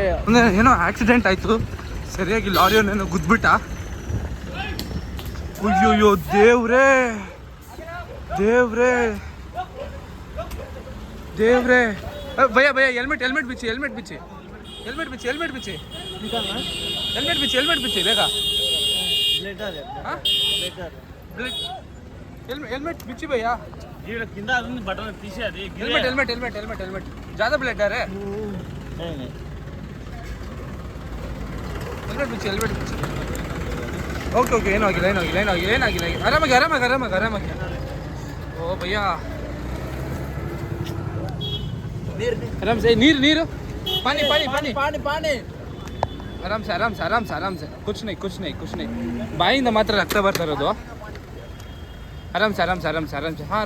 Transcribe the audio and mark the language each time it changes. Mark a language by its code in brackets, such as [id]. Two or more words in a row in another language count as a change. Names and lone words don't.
[kn] ಏನೋ ಆಕ್ಸಿಡೆಂಟ್ ಆಯಿತು, ಸರಿಯಾಗಿ ಲಾರಿಯನ್ನೇನೋ ಗುದ್ಬಿಟ್ಟ. ಅಯ್ಯೋಯ್ಯೋ ದೇವ್ರೇ ಭಯ ಹೆಲ್ಮೆಟ್ ಬಿಚ್ಚಿ ಬೇಗ. ಹೆಲ್ಮೆಟ್ ಬಿಚ್ಚಿ ಭಯ್ಯಾ, [te] కింద ఉంది బటన్ తీసి అది. [hi] हेलमेट ज्यादा ब्लड है रे. [kn] ಹೆಲ್ಮೆಟ್ ಬಿಚ್ಚಿ ಓಕೆ ಏನಾಗಿಲ್ಲ ಆರಾಮಾಗಿ ಓ [hi] भैया आराम से [kn] ನೀರು [hi] पानी आराम से कुछ नहीं [kn] ಬಾಯಿಂದ ಮಾತ್ರ ರಕ್ತ ಬರ್ತಾ ಇರೋದು [hi] आराम से